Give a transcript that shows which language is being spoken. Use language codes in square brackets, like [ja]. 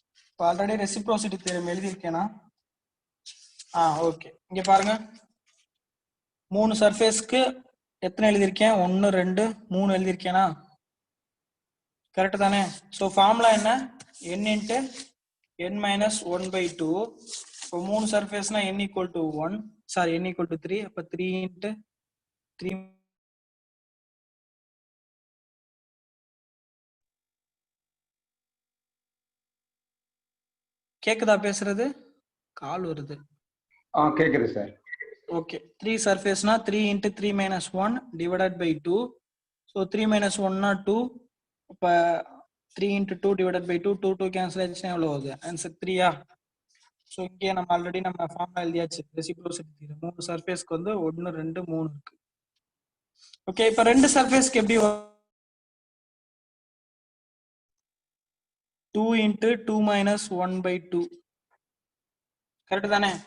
[ta] இப்போ already reciprocity theorem எழுதியிருக்கேனா? Okay, இங்க பாருங்க. 3 சர்ஃபேஸ்க்கு எத்தனை எழுதியிருக்கேன்? 1 2 3 எழுதியிருக்கேனா? கரெக்ட் தானே? ஸோ ஃபார்முலா என்ன? [en] n into n minus 1 by 2. [ta] இப்போ 3 சர்ஃபேஸ்னா [en] n equal to 1 [ta] sorry n equal to 3. அப்ப 3 into 3. கேக்குதா பேசுறது? கால் வருது. கேக்குது sir. Okay, 3 சர்ஃபேஸ்னா [en] 3 into 3 minus 1 divided by 2. So 3 minus 1 னா 2. [ta] அப்ப 3 into 2 divided by 2, 2 கேன்சல் ஆயிடுச்சுன்னா எவ்வளவு வருது? ஆன்சர் 3யா? ஸோ இங்கே நம்ம ஆல்ரெடி நம்ம ஃபார்முலா எழுதியாச்சு. ரெசிப்ரோசிட்டி தியரம் 3 சர்ஃபேஸ்க்கு வந்து 1 2 3 இருக்கு. ஓகே, இப்போ 2 சர்ஃபேஸ்க்கு எப்படி [en] 2 into 2 minus 1 by 2 [ta] கரெக்ட் தானே?